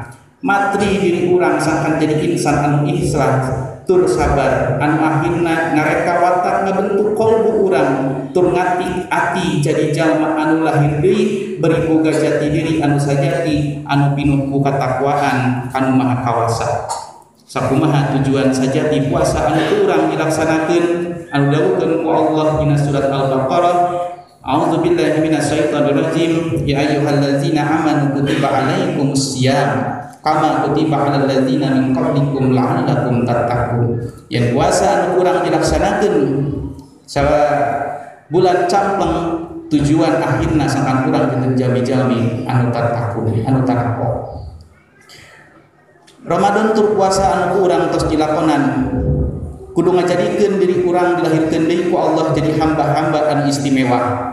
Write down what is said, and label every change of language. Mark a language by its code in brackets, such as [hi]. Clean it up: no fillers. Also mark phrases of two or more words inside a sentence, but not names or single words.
[su] Matri diri urang sangkan jadi insan anu ikhlas tur sabar anu akhirna ngareka watak ngabentuk kolbu urang tur ngati ati jadi jalma anu lahir deui beri boga jati diri anu sajati anu pinuh ku katakwaan anu maha kawasa. Sakumaha tujuan sajati puasa anu urang dilaksanakeun anu dawuhkeun ku Allah dina surat Al-Baqarah, [ar] أعوذ بالله من الشيطان الرجيم, يا أيها الذين آمنوا كتب عليكم الصيام كما كتب على الذين من قبلكم لعلكم تتقون. [su] Yang puasa anu urang dilaksanakeun bulan campleng tujuan akhirna sangkan urang jeung jami-jami anu tattaqun anu takwa. Ramadan tur puasa anu urang tos dilakonan kudu ngajadikeun diri urang dilahirkeun deui ku Allah jadi hamba-hamba anu istimewa.